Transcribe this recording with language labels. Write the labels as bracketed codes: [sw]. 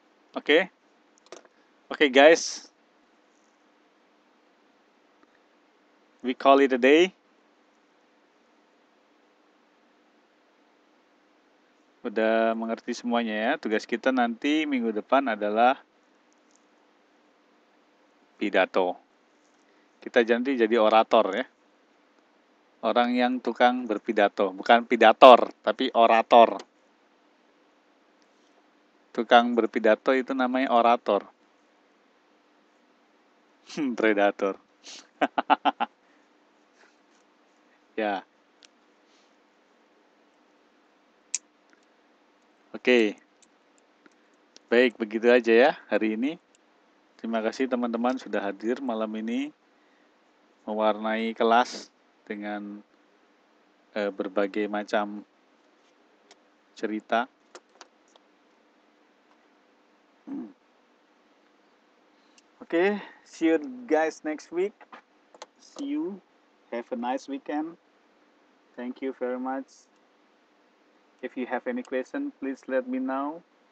[en] Oke, oke guys, we call it a day. [id] Udah mengerti semuanya ya. Tugas kita nanti minggu depan adalah pidato. Kita jadi orator ya. Orang yang tukang berpidato, bukan pidator, tapi orator. Tukang berpidato itu namanya orator. Predator. Ya, oke. Baik, begitu aja ya hari ini. Terima kasih teman-teman sudah hadir malam ini mewarnai kelas dengan berbagai macam cerita. [en] Oke, see you guys next week. See you. Have a nice weekend. Thank you very much. If you have any question, please let me know.